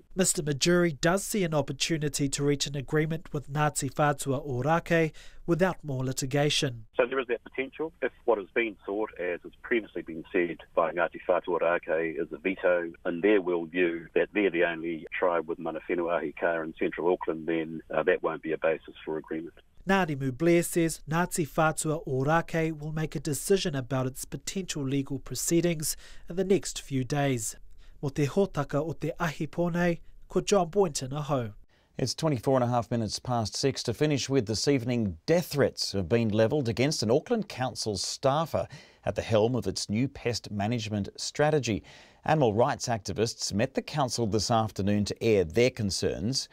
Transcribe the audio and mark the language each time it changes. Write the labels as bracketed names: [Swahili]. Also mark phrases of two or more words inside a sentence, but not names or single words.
[English] Mr Majuri does see an opportunity to reach an agreement with Ngāti Whātua Ōrākei without more litigation. So there is that potential substantial. If what has been sought, as has previously been said by Ngāti Whātua Ōrākei, is a veto, in their worldview, that they're the only tribe with [Māori] mana whenua ahi ka [English] in central Auckland, then that won't be a basis for agreement. Ngārimu Blair says Ngāti Whātua Ōrākei will make a decision about its potential legal proceedings in the next few days. [Māori] Mo te hōtaka o te ahi pōnei, ko John Boynton aho. [English] It's 24.5 minutes past 6 to finish with this evening. Death threats have been levelled against an Auckland Council staffer at the helm of its new pest management strategy. Animal rights activists met the council this afternoon to air their concerns.